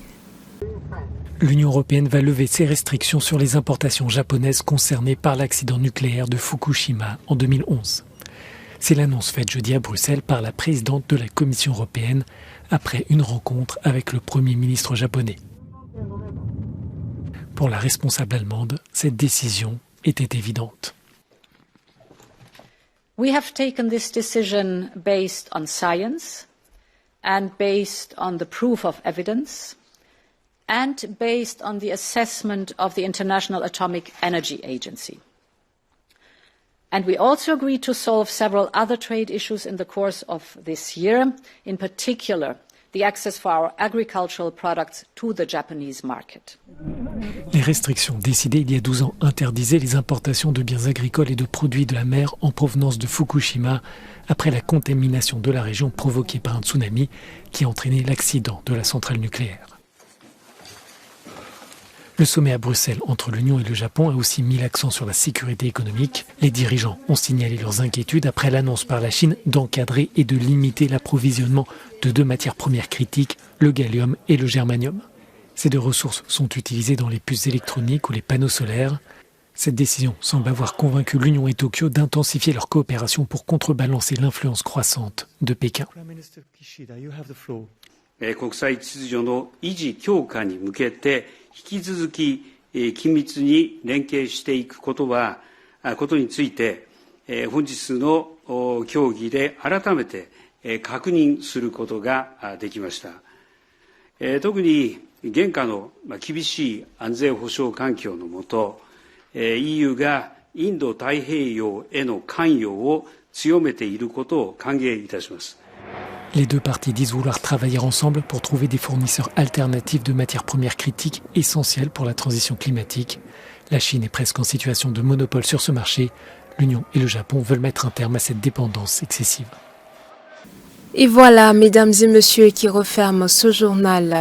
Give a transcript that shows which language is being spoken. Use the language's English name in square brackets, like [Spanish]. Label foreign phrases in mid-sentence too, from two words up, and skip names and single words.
[French] L'Union européenne va lever ses restrictions sur les importations japonaises concernées par l'accident nucléaire de Fukushima en 2011. C'est l'annonce faite jeudi à Bruxelles par la présidente de la Commission européenne après une rencontre avec le Premier ministre japonais. Pour la responsable allemande, cette décision était évidente. [English] We have taken this decision based on science and based on the proof of evidence and based on the assessment of the International Atomic Energy Agency. And we also agreed to solve several other trade issues in the course of this year, in particular the access for our agricultural products to the Japanese market. [French] Les restrictions décidées il y a 12 ans interdisaient les importations de biens agricoles et de produits de la mer en provenance de Fukushima après la contamination de la région provoquée par un tsunami qui a entraîné l'accident de la centrale nucléaire. Le sommet à Bruxelles entre l'Union et le Japon a aussi mis l'accent sur la sécurité économique. Les dirigeants ont signalé leurs inquiétudes après l'annonce par la Chine d'encadrer et de limiter l'approvisionnement de deux matières premières critiques, le gallium et le germanium. Ces deux ressources sont utilisées dans les puces électroniques ou les panneaux solaires. Cette décision semble avoir convaincu l'Union et Tokyo d'intensifier leur coopération pour contrebalancer l'influence croissante de Pékin. [Japanese] 国際秩序の維持強化に向けて引き続き緊密に連携していくことについて本日の協議で改めて確認することができました。特に現下の厳しい安全保障環境の下、EU がインド太平洋への関与を強めていることを歓迎いたします。 [French] Les deux parties disent vouloir travailler ensemble pour trouver des fournisseurs alternatifs de matières premières critiques essentielles pour la transition climatique. La Chine est presque en situation de monopole sur ce marché. L'Union et le Japon veulent mettre un terme à cette dépendance excessive. Et voilà, mesdames et messieurs, qui referme ce journal.